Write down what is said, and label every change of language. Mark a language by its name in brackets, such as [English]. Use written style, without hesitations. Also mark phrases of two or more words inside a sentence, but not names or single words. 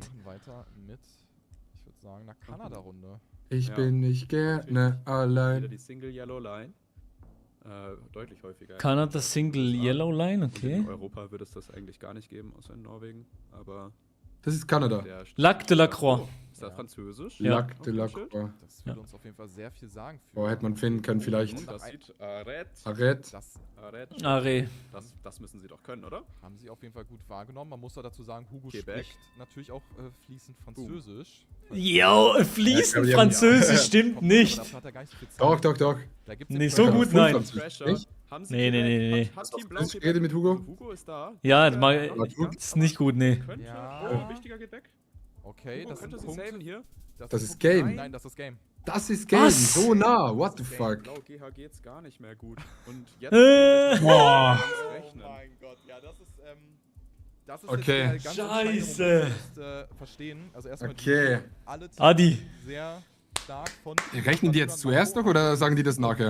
[German] Wir machen weiter mit, ich würde sagen, einer Kanada-Runde. Ich Ja. bin nicht gerne Wieder allein. die [English] Single Yellow Line. [German] Deutlich häufiger. [English] Canada Single Yellow Line, [German] Und okay. in Europa würde es das eigentlich gar nicht geben, außer in Norwegen. Aber Das ist Kanada. der Lac de la Croix. Oh, ist das Ja. Französisch? Ja. Lac de la [English] Okay, shit. Croix. [German] Das würde uns auf jeden Fall sehr viel sagen. Für Boah, hätte man finden können, vielleicht. Und das sieht Arrête. Arrête. Das Are. Das müssen sie doch können, oder? haben sie auf jeden Fall gut wahrgenommen. Man muss da dazu sagen, Hugo Quebec. spricht natürlich auch fließend Französisch. Yo, fließend Ja, Französisch stimmt nicht. Dafür hat er gar nicht so viel Zeit. Doch. Da gibt's Nee, den so Pressure. gut, nein. Französisch, nicht? Haben sie Nee, Quebec? nee. Hat Team Blau Französisch Quebec? geredet mit Hugo? Hugo ist da. Ja, Wichtiger mal- noch nicht ganz, Das ist nicht gut, nee. Könnte. Ja. Oh, Wichtiger geht weg. Okay, Hugo das sind könnte sie Punkte. saven hier. Das sind ist Punkte. Game. Nein, das ist Game. Das ist Game. Was? So nah. [English] What the [German] Game. fuck? Blau GH geht's gar nicht mehr gut. Und jetzt Boah. rechnen. Gott, ja, das ist Okay. jetzt der ganz Scheiße. entscheidende Moment, ihr müsst, verstehen. Also erstmal Okay. alle Teams Adi. sehr stark von. Rechnen die jetzt zuerst noch oder sagen die das nachher?